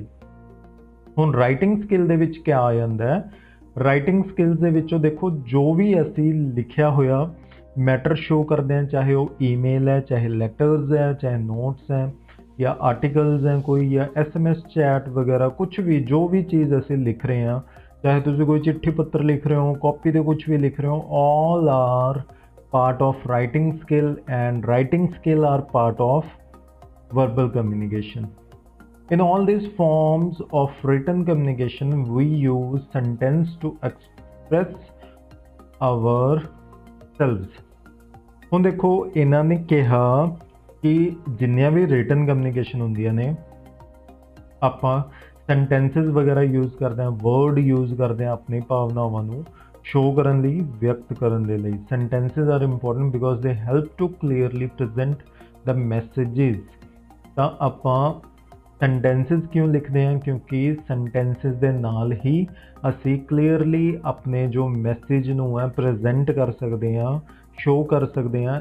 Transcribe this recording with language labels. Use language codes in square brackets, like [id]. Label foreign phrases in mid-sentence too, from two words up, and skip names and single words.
[pa] ਹੁਣ [en] writing skill [pa] ਦੇ ਵਿੱਚ ਕੀ ਆ ਜਾਂਦਾ ਹੈ, [en] writing skills [pa] ਦੇ ਵਿੱਚੋਂ ਦੇਖੋ ਜੋ ਵੀ ਅਸੀਂ ਲਿਖਿਆ ਹੋਇਆ [en] matter show [pa] ਕਰਦੇ ਹਾਂ, ਚਾਹੇ ਉਹ ਈਮੇਲ ਹੈ, ਚਾਹੇ ਲੈਟਰਸ ਹੈ, ਚਾਹੇ ਨੋਟਸ ਹੈ ਜਾਂ ਆਰਟੀਕਲਸ ਹੈ ਕੋਈ, ਜਾਂ SMS ਚੈਟ ਵਗੈਰਾ, ਕੁਝ ਵੀ ਜੋ ਵੀ ਚੀਜ਼ ਅਸੀਂ ਲਿਖ ਰਹੇ ਹਾਂ, ਚਾਹੇ ਤੁਸੀਂ ਕੋਈ ਚਿੱਠੀ ਪੱਤਰ ਲਿਖ ਰਹੇ ਹੋ, ਕਾਪੀ ਤੇ ਕੁਝ ਵੀ ਲਿਖ ਰਹੇ ਹੋ, [en] all are part of writing skill, and writing skill are part of verbal communication. In all these forms of written communication we use sentence to express ourselves. [pa] ਹੁਣ ਦੇਖੋ ਇਹਨਾਂ ਨੇ ਕਿਹਾ ਕਿ ਜਿੰਨੀਆਂ ਵੀ [en] written communication [pa] ਹੁੰਦੀਆਂ ਨੇ ਆਪਾਂ sentences ਵਗੈਰਾ ਯੂਜ਼ ਕਰਦੇ ਹਾਂ, word ਯੂਜ਼ ਕਰਦੇ ਹਾਂ ਆਪਣੀ ਭਾਵਨਾਵਾਂ ਨੂੰ ਸ਼ੋ ਕਰਨ ਲਈ, ਵਿਅਕਤ ਕਰਨ ਦੇ ਲਈ। [en] sentences are important because they help to clearly present the messages. [pa] ਤਾਂ ਆਪਾਂ ਸੈਂਟੈਂਸਸ ਕਿਉਂ ਲਿਖਦੇ ਹਾਂ, ਕਿਉਂਕਿ ਸੈਂਟੈਂਸਸ ਦੇ ਨਾਲ ਹੀ ਅਸੀਂ ਕਲੀਅਰਲੀ ਆਪਣੇ ਜੋ ਮੈਸੇਜ ਨੂੰ ਹੈ ਪ੍ਰੈਜ਼ੈਂਟ ਕਰ ਸਕਦੇ ਹਾਂ, ਸ਼ੋ ਕਰ ਸਕਦੇ ਹਾਂ।